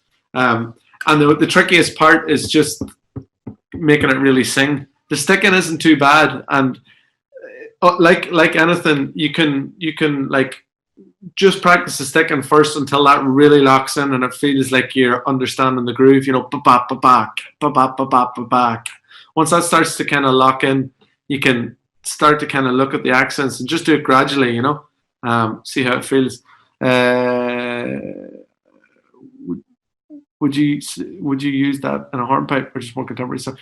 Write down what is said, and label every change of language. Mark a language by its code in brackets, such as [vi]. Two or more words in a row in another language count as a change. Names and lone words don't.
[en] And the trickiest part is just making it really sing. The sticking isn't too bad, and like anything, you can like just practice the sticking first until that really locks in and it feels like you're understanding the groove, you know, ba-ba-ba-back, ba-ba-ba-ba-back. Once that starts to kind of lock in, you can start to kind of look at the accents and just do it gradually, you know, see how it feels. Would you use that in a hornpipe or just more contemporary stuff?